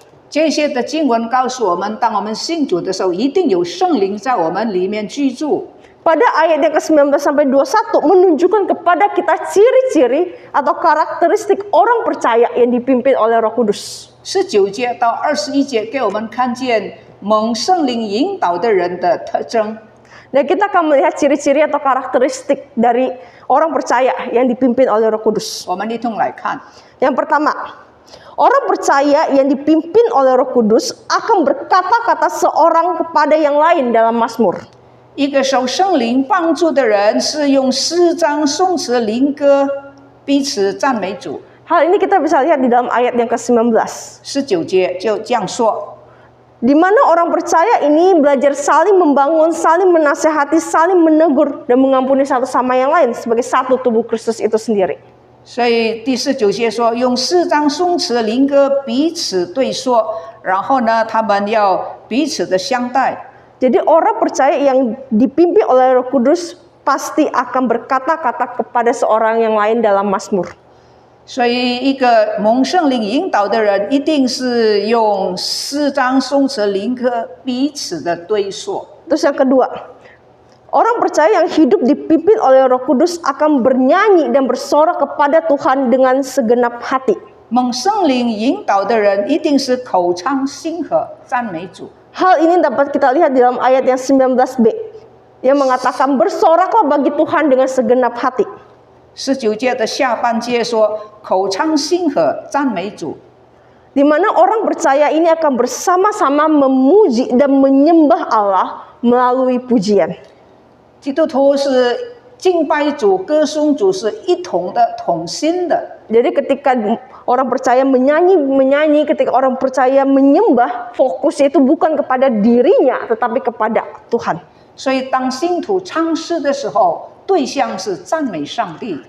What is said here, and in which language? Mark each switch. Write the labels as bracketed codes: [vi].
[zh] 这些的经文告诉我们，当我们信主的时候，一定有圣灵在我们里面居住。 [id] Pada ayat yang ke-19 sampai 21 menunjukkan kepada kita ciri-ciri atau karakteristik orang percaya yang dipimpin oleh Roh Kudus. [zh] 19节到21节给我们看见蒙圣灵引导的人的特征。 [id] Dan kita akan melihat ciri-ciri atau karakteristik dari orang percaya yang dipimpin oleh Roh Kudus. [zh] 我们一同来看。 [id] Yang pertama, orang percaya yang dipimpin oleh Roh Kudus akan berkata-kata seorang kepada yang lain dalam Mazmur. [zh] 一个受圣灵帮助的人是用诗章、颂词、灵歌彼此赞美主。 [id] Hal ini kita bisa lihat di dalam ayat yang ke-19. [zh] 19节就这样说。 [id] Di mana orang percaya ini belajar saling membangun, saling menasehati, saling menegur, dan mengampuni satu sama yang lain sebagai satu tubuh Kristus itu sendiri. [zh] 所以第19节说，用诗章、颂词、灵歌彼此对说，然后呢，他们要彼此的相待。 [id] Jadi orang percaya yang dipimpin oleh Roh Kudus pasti akan berkata-kata kepada seorang yang lain dalam Mazmur. [zh] 所以，一个蒙圣灵引导的人，一定是用诗章、颂词、灵歌彼此的对说。 [id] Terus yang kedua, orang percaya yang hidup dipimpin oleh Roh Kudus akan bernyanyi dan bersorak kepada Tuhan dengan segenap hati. [zh] 蒙圣灵引导的人，一定是口唱心和赞美主。 [id] Hal ini dapat kita lihat di dalam ayat yang 19b yang mengatakan bersoraklah bagi Tuhan dengan segenap hati. [zh] 19节的下半节说，口唱心和赞美主。 [id] Di mana orang percaya ini akan bersama-sama memuji dan menyembah Allah melalui pujian. [zh] 基督徒是敬拜主、歌颂主是一同的、同心的。 [id] Jadi ketika orang percaya menyanyi, ketika orang percaya menyembah, fokusnya itu bukan kepada dirinya, tetapi kepada Tuhan. [zh] 所以，当信徒唱诗的时候，对象是赞美上帝。